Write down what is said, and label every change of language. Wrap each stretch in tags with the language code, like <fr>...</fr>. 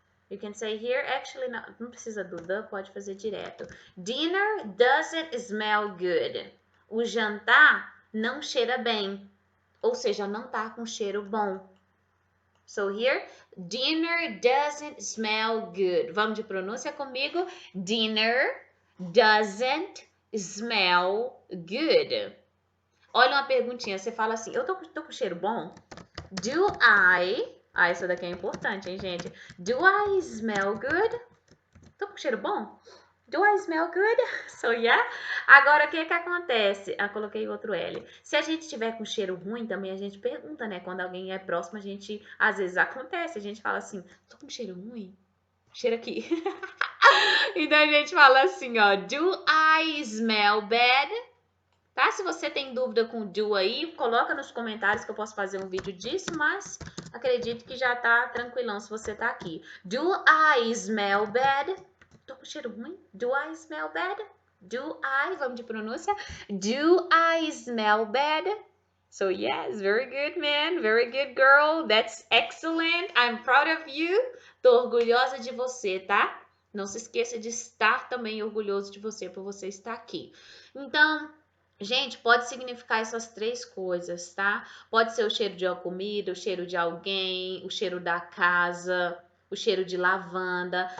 <en>You can say here, actually,</en> <pt>não precisa do the, pode fazer direto.</pt> <en>Dinner doesn't smell good.</en> <pt>O jantar não cheira bem. Ou seja, não tá com cheiro bom.</pt> <en>So here, dinner doesn't smell good.</en> <pt>Vamos de pronúncia comigo.</pt> <en>Dinner doesn't smell good.</en> <pt>Olha uma perguntinha, você fala assim, eu tô com cheiro bom?</pt> <en>Do I...</en> <pt>Ah, essa daqui é importante, hein, gente?</pt> <en>Do I smell good?</en> <pt>Tô com cheiro bom?</pt> <en>Do I smell good? So, yeah.</en> <pt>Agora, o que acontece? Ah, coloquei outro L. Se a gente tiver com cheiro ruim, também a gente pergunta, né? Quando alguém é próximo, a gente, às vezes acontece, a gente fala assim, tô com cheiro ruim? Cheira aqui. Então, a gente fala assim, ó,</pt> <en>do I smell bad?</en> <pt>Tá? Se você tem dúvida com o do aí, coloca nos comentários que eu posso fazer um vídeo disso, mas acredito que já tá tranquilão se você tá aqui.</pt> <en>Do I smell bad?</en> <pt>Tô com cheiro ruim?</pt> <en>Do I smell bad? Do I,</en> <pt>vamos de pronúncia.</pt> <en>Do I smell bad? So yes, very good man, very good girl. That's excellent. I'm proud of you.</en> <pt>Tô orgulhosa de você, tá? Não se esqueça de estar também orgulhoso de você por você estar aqui. Então, gente, pode significar essas três coisas, tá? Pode ser o cheiro de uma comida, o cheiro de alguém, o cheiro da casa, o cheiro de lavanda.</pt>